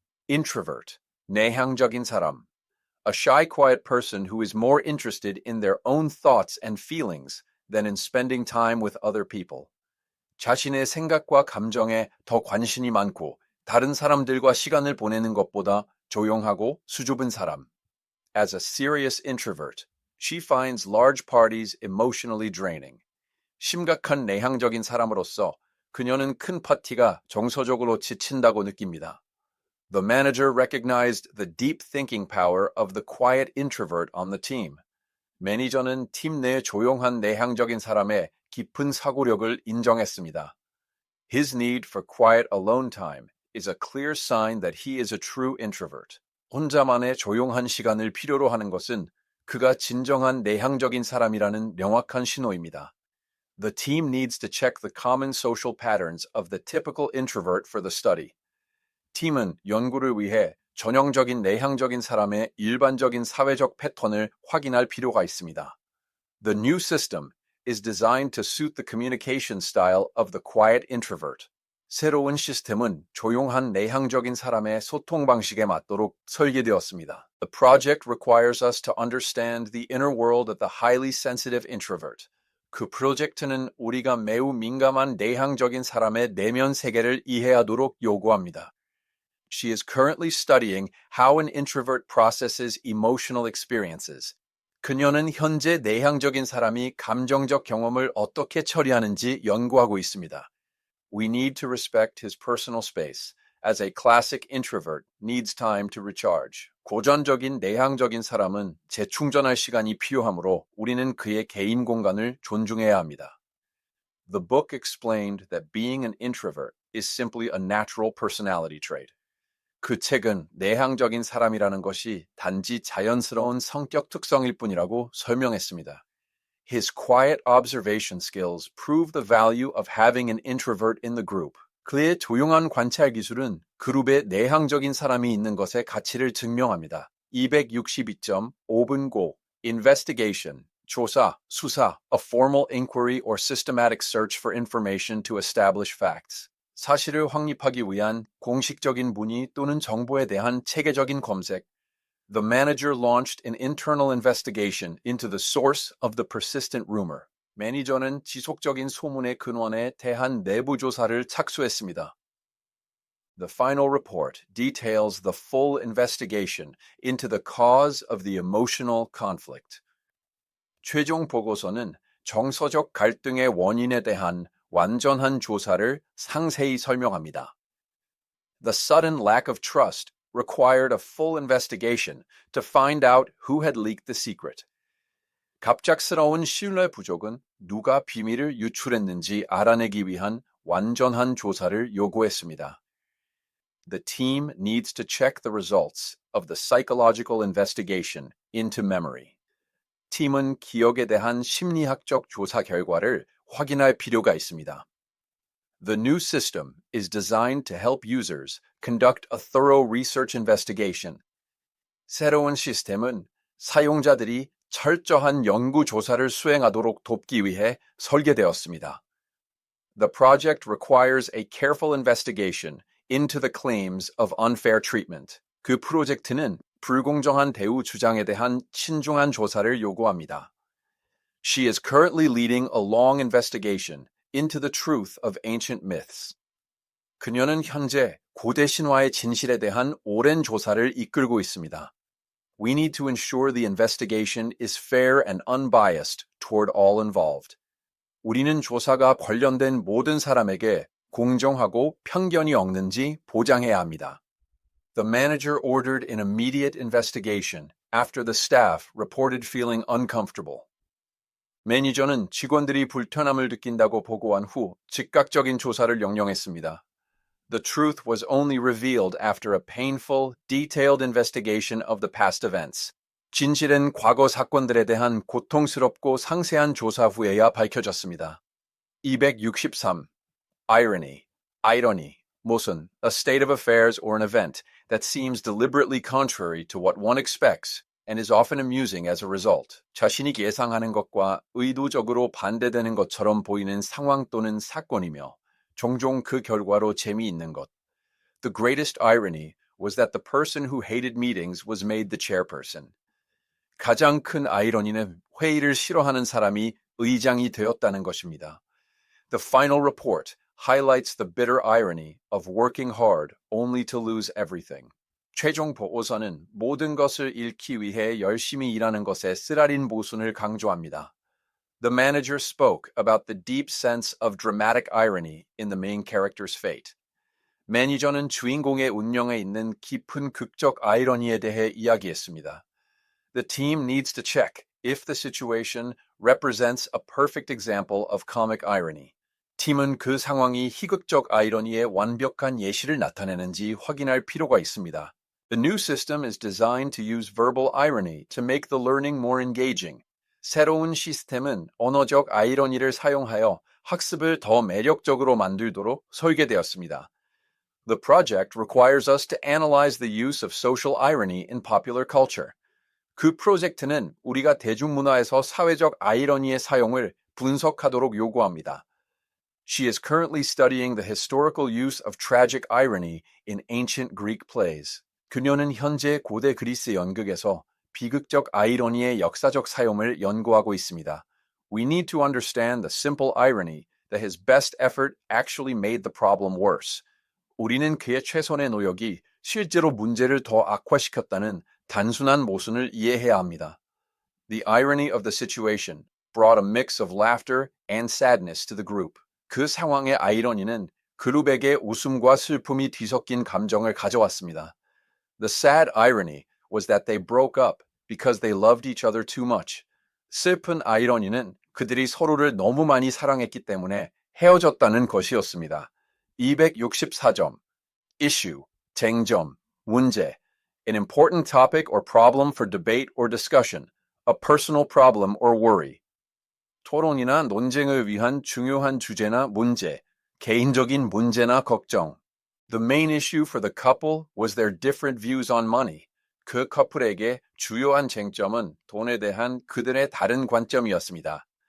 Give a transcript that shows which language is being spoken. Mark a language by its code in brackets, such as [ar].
[ko] Introvert, 내향적인 사람. [en] A shy, quiet person who is more interested in their own thoughts and feelings than in spending time with other people. [ko] 자신의 생각과 감정에 더 관심이 많고 다른 사람들과 시간을 보내는 것보다 조용하고 수줍은 사람. [en] As a serious introvert, she finds large parties emotionally draining. [ko] 심각한 내향적인 사람으로서 그녀는 큰 파티가 정서적으로 지친다고 느낍니다. [en] The manager recognized the deep thinking power of the quiet introvert on the team. [ko] 매니저는 팀 내 조용한 내향적인 사람의 깊은 사고력을 인정했습니다. [en] His need for quiet alone time is a clear sign that he is a true introvert. [ko] 혼자만의 조용한 시간을 필요로 하는 것은 그가 진정한 내향적인 사람이라는 명확한 신호입니다. [en] The team needs to check the common social patterns of the typical introvert for the study. [ko] 팀은 연구를 위해 전형적인 내향적인 사람의 일반적인 사회적 패턴을 확인할 필요가 있습니다. [en] The new system is designed to suit the communication style of the quiet introvert. [ko] 새로운 시스템은 조용한 내향적인 사람의 소통 방식에 맞도록 설계되었습니다. [en] The project requires us to understand the inner world of the highly sensitive introvert. [ko] 그 프로젝트는 우리가 매우 민감한 내향적인 사람의 내면 세계를 이해하도록 요구합니다. [en] She is currently studying how an introvert processes emotional experiences. [ko] 그녀는 현재 내향적인 사람이 감정적 경험을 어떻게 처리하는지 연구하고 있습니다. [en] We need to respect his personal space, as a classic introvert needs time to recharge. [ko] 고전적인 내향적인 사람은 재충전할 시간이 필요하므로 우리는 그의 개인 공간을 존중해야 합니다. [en] The book explained that being an introvert is simply a natural personality trait. [ko] 그 책은 내향적인 사람이라는 것이 단지 자연스러운 성격 특성일 뿐이라고 설명했습니다. [en] His quiet observation skills prove the value of having an introvert in the group. [ko] 그의 조용한 관찰 기술은 그룹에 내향적인 사람이 있는 것의 가치를 증명합니다. [en] 262.5분 고 Investigation, [ko] 조사, 수사, [en] a formal inquiry or systematic search for information to establish facts. [ko] 사실을 확립하기 위한 공식적인 문의 또는 정보에 대한 체계적인 검색. [en] The manager launched an internal investigation into the source of the persistent rumor. [ko] 매니저는 지속적인 소문의 근원에 대한 내부 조사를 착수했습니다. [en] The final report details the full investigation into the cause of the emotional conflict. [ko] 최종 보고서는 정서적 갈등의 원인에 대한 완전한 조사를 상세히 설명합니다. [en] The sudden lack of trust required a full investigation to find out who had leaked the secret. [ko] 갑작스러운 신뢰 부족은 누가 비밀을 유출했는지 알아내기 위한 완전한 조사를 요구했습니다. [en] The team needs to check the results of the psychological investigation into memory. [ko] 팀은 기억에 대한 심리학적 조사 결과를 확인할 필요가 있습니다. [en] The new system is designed to help users conduct a thorough research investigation. [ko] 새로운 시스템은 사용자들이 철저한 연구 조사를 수행하도록 돕기 위해 설계되었습니다. [en] The project requires a careful investigation into the claims of unfair treatment. [ko] 그 프로젝트는 불공정한 대우 주장에 대한 신중한 조사를 요구합니다. [en] She is currently leading a long investigation into the truth of ancient myths. [ko] 그녀는 현재 고대 신화의 진실에 대한 오랜 조사를 이끌고 있습니다. [en] We need to ensure the investigation is fair and unbiased toward all involved. [ko] 우리는 조사가 관련된 모든 사람에게 공정하고 편견이 없는지 보장해야 합니다. [en] The manager ordered an immediate investigation after the staff reported feeling uncomfortable. [ko] 매니저는 직원들이 불편함을 느낀다고 보고한 후 즉각적인 조사를 명령했습니다. [en] The truth was only revealed after a painful, detailed investigation of the past events. [ko] 진실은 과거 사건들에 대한 고통스럽고 상세한 조사 후에야 밝혀졌습니다. 263. [en] Irony, 모순, a state of affairs or an event that seems deliberately contrary to what one expects and is often amusing as a result. [ko] 자신이 예상하는 것과 의도적으로 반대되는 것처럼 보이는 상황 또는 사건이며 종종 그 결과로 재미있는 것. [en] The greatest irony was that the person who hated meetings was made the chairperson. [ko] 가장 큰 아이러니는 회의를 싫어하는 사람이 의장이 되었다는 것입니다. [en] The final report highlights the bitter irony of working hard only to lose everything. [ko] 최종 보고서는 모든 것을 잃기 위해 열심히 일하는 것의 쓰라린 모순을 강조합니다. [en] The manager spoke about the deep sense of dramatic irony in the main character's fate. [ko] 매니저는 주인공의 운명에 있는 깊은 극적 아이러니에 대해 이야기했습니다. [en] The team needs to check if the situation represents a perfect example of comic irony. [ko] 팀은 그 상황이 희극적 아이러니의 완벽한 예시를 나타내는지 확인할 필요가 있습니다. [en] The new system is designed to use verbal irony to make the learning more engaging. [ko] 새로운 시스템은 언어적 아이러니를 사용하여 학습을 더 매력적으로 만들도록 설계되었습니다. [en] The project requires us to analyze the use of social irony in popular culture. [ko] 그 프로젝트는 우리가 대중문화에서 사회적 아이러니의 사용을 분석하도록 요구합니다. [en] She is currently studying the historical use of tragic irony in ancient Greek plays. [ko] 그녀는 현재 고대 그리스 연극에서 비극적 아이러니의 역사적 사용을 연구하고 있습니다. [en] We need to understand the simple irony that his best effort actually made the problem worse. [ko] 우리는 그의 최선의 노력이 실제로 문제를 더 악화시켰다는 단순한 모순을 이해해야 합니다. [en] The irony of the situation brought a mix of laughter and sadness to the group. [ko] 그 상황의 아이러니는 그룹에게 웃음과 슬픔이 뒤섞인 감정을 가져왔습니다. [en] The sad irony was that they broke up because they loved each other too much. [ko] 슬픈 아이러니는 그들이 서로를 너무 많이 사랑했기 때문에 헤어졌다는 것이었습니다. 264점. Issue, 쟁점, 문제. [en] An important topic or problem for debate or discussion. A personal problem or worry. [ko] 토론이나 논쟁을 위한 중요한 주제나 문제. 개인적인 문제나 걱정. [en] The main issue for the couple was their different views on money. [ko] 그 커플에게 주요한 쟁점은 돈에 대한 그들의 다른 관점이었습니다.